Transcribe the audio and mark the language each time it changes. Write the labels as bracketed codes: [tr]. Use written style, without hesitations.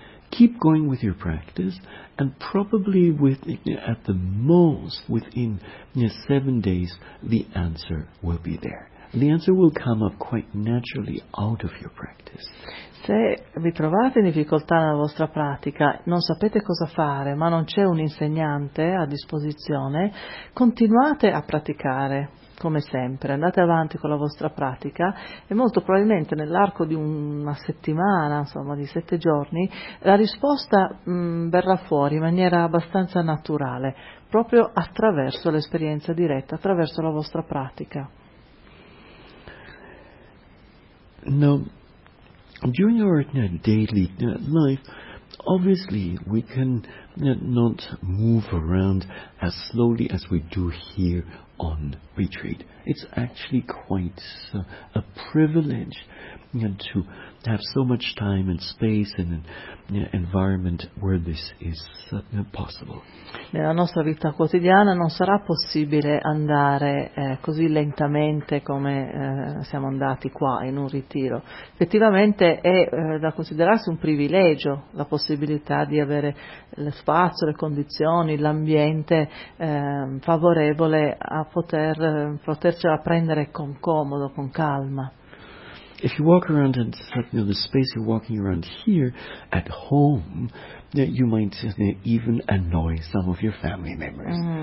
[en] Keep going with your practice, and probably at the most within 7 days, the answer will be there. The answer will come up quite naturally out of your practice. [it] Se vi trovate in difficoltà nella vostra pratica, non sapete cosa fare, ma non c'è un insegnante a disposizione, continuate a praticare. Come sempre, andate avanti con la vostra pratica e molto probabilmente nell'arco di una settimana, insomma di 7 giorni, la risposta verrà fuori in maniera abbastanza naturale, proprio attraverso l'esperienza diretta, attraverso la vostra pratica. [en] Now, during our daily life, obviously we can not move around as slowly as we do here on retreat. It's actually quite a privilege to have so much time and space and environment where this is possible. [it] Nella nostra vita quotidiana non sarà possibile andare così lentamente come siamo andati qua in un ritiro. Effettivamente è da considerarsi un privilegio la possibilità di avere lo spazio, le condizioni, l'ambiente favorevole a potercela prendere con comodo, con calma. [en] If you walk around and the space you're walking around here at home, you might even annoy some of your family members.